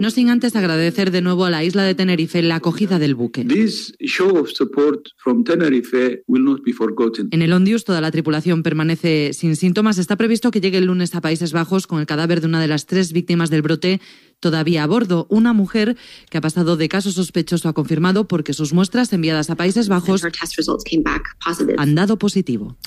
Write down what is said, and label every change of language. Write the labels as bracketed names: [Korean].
[Spanish] No sin antes agradecer de nuevo a la isla de Tenerife la acogida del buque. [English] This show of support from Tenerife will not be forgotten. [Spanish] En el Ondius toda la tripulación permanece sin síntomas. Está previsto que llegue el lunes a Países Bajos con el cadáver de una de las tres víctimas del brote todavía a bordo. Una mujer que ha pasado de caso sospechoso a confirmado porque sus muestras enviadas a Países Bajos han dado positivo.